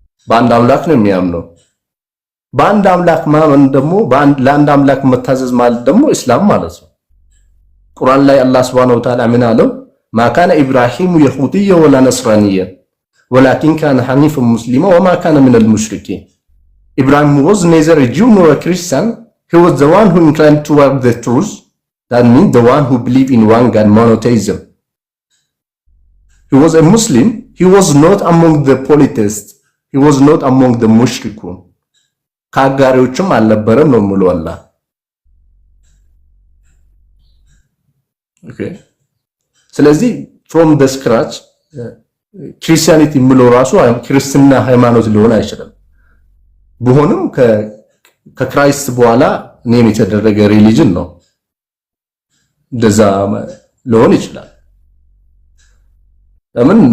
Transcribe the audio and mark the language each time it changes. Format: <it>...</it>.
<am>በአንድ አምላክ ነው የሚያምነው። በአንድ አምላክ ማመን ደግሞ ለአንድ አምላክ መታዘዝ ማለት ደግሞ እስላም ማለት ነው። ቁርአን ላይ አላህ Subhanahu Wa Ta'ala ምን አለው?</am> <ar>ማ ካነ ኢብራሂሙ የሁዲየ ወላ ነስራንየ ወላኪን ካነ ሐኒፈን ሙስሊማ ወማ ካነ ሚነል ሙሽሪኪን።</ar> <en>Ibrahim was neither a Jew nor a Christian. He was the one who inclined toward the truth. That means the one who believed in one God, monotheism. He was a Muslim. He was not among the polytheists. He was not among the mushrikun.</en> <am>ከአጋሪዎችም አልነበረም ነው የሚለው አላህ። ኦኬ፣ ስለዚህ</am> <en>from the scratch</en> <am>ክርስቲያኒቲ የሚለው ራሱ ክርስትና ሃይማኖት ሊሆን አይችልም። ቢሆንም ከክራይስት በኋላ ኔም የተደረገ ሪሊጅን ነው። እንደዛ ሊሆን ይችላል። ለምን?</am>